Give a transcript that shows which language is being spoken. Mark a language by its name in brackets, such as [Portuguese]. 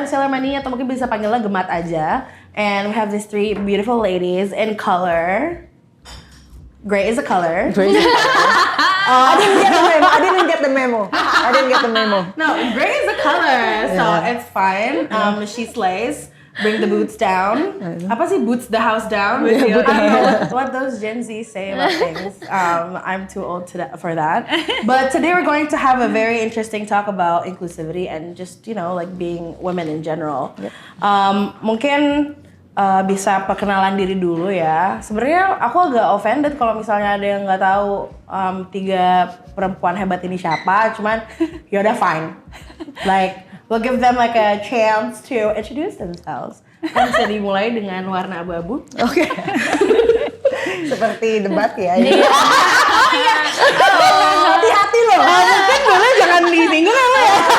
[Indonesian] I'm Sailor Mani, atau mungkin bisa panggilnya Gemat aja. [English] And we have these three beautiful ladies in color. Gray is a color. Gray is a color. I didn't get the memo. No, gray is a color, so it's fine. She slays. Bring the boots down. [Indonesian] Apa sih [English] boots the house down? I don't know what those Gen Z say about things. I'm too old for that. But today we're going to have a very interesting talk about inclusivity and just, like being women in general. [Indonesian] Mungkin bisa perkenalan diri dulu ya. Sebenarnya aku agak offended kalau misalnya ada yang nggak tahu 3 perempuan hebat ini siapa. Cuman yaudah fine. [English] Like we'll give them like a chance to introduce themselves. [Indonesian] Kan bisa dimulai dengan warna abu-abu. Oke. Seperti debat ya. Hati-hati loh. Mungkin boleh jangan disinggung ya.